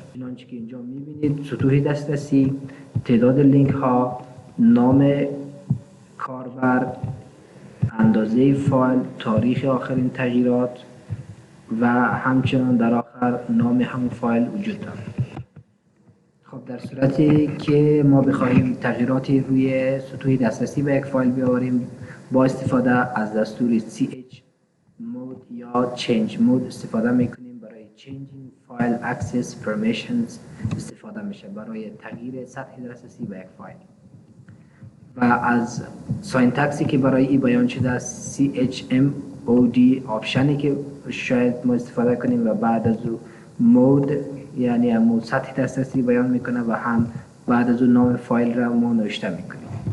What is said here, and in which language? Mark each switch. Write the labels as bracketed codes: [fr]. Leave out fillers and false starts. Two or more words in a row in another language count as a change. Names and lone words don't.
[fa] چنانچه که اینجا می بینید سطوح دسترسی، تعداد لینک ها، نام کاربر، اندازه فایل، تاریخ آخرین تغییرات و همچنان در آخر نام همون فایل وجود دارد. خب در صورتی که ما بخواهیم تغییراتی روی سطوح دسترسی به یک فایل بیاوریم با استفاده از دستور chmod یا [en] change mode [fa] استفاده میکنیم. برای [en] changing file access permissions [fa] استفاده میشه برای تغییر سطح دسترسی به یک فایل. و از ساینتکسی که برای این بیان شده chmod آپشنی که شاید ما استفاده کنیم و بعد از او مود یعنی همون سطح دسترسی بیان میکنه و هم بعد از اون نام فایل را ما نوشته میکنیم.